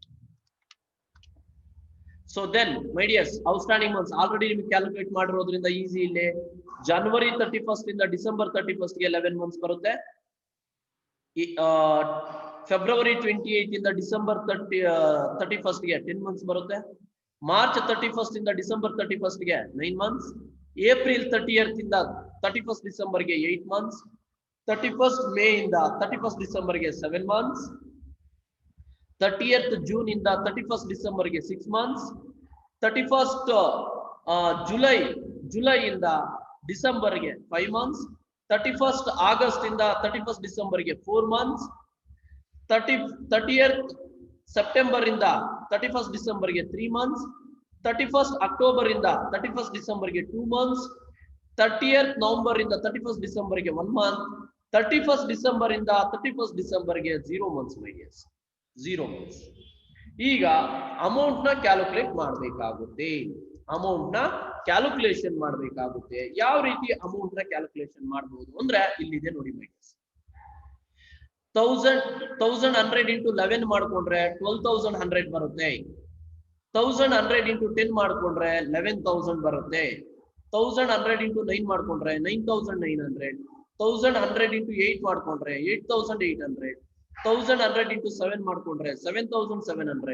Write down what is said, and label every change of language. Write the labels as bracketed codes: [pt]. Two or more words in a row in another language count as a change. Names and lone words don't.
[en] So then my dears, outstanding months already [kn] ನಿಮಗೆ ಕ್ಯಾಲ್ಕುಲೇಟ್ ಮಾಡಿರೋದ್ರಿಂದ ಈಸಿ. ಇಲ್ಲಿ January 31st ಇಂದ December 31st ಗೆ 11 months ಬರುತ್ತೆ. February 28th ಇಂದ December 31st ಗೆ 10 months ಬರುತ್ತೆ. March 31st ಇಂದ December 31st ಗೆ 9 months. April 30th ಇಂದ 31st December ಗೆ 8 months. 31st May ಇಂದ 31st December ಗೆ 7 months. 30th June ಇಂದ 31st December ಗೆ 6 months. 31st July ಇಂದ December ಗೆ 5 months. 31st August ಇಂದ 31st December ಗೆ 4 months. 30th September ಇಂದ 31st December ಗೆ 3 months. 31st October ಇಂದ 31st December ಗೆ 2 months. 30th November ಇಂದ 31st December ಗೆ 1 month. 31st December ಇಂದ 31st December ಗೆ 0 months [en] my dears. [kn] 0 months. ಈಗ ಅಮೌಂಟ್ ನ ಕ್ಯಾಲ್ಕುಲೇಟ್ ಮಾಡಬೇಕಾಗುತ್ತೆ. ಅಮೌಂಟ್ ನ ಕ್ಯಾಲ್ಕುಲೇಷನ್ ಮಾಡಬೇಕಾಗುತ್ತೆ. ಯಾವ ರೀತಿ ಅಮೌಂಟ್ ನ ಕ್ಯಾಲ್ಕುಲೇಷನ್ ಮಾಡಬಹುದು ಅಂದ್ರೆ ಇಲ್ಲಿದೆ ನೋಡಿ [en] my dears. [kn] 1,100 into 11 ಮಾಡ್ಕೊಂಡ್ರೆ 12,100 ಬರುತ್ತೆ. 1,100 into 10 ಮಾಡ್ಕೊಂಡ್ರೆ 11,000 ಬರುತ್ತೆ. 1,100 into 9 ಮಾಡ್ಕೊಂಡ್ರೆ 9,900. 1,100 into 8 ಮಾಡ್ಕೊಂಡ್ರೆ 8,800. 1,100 into 7 ಮಾಡ್ಕೊಂಡ್ರೆ 7,700.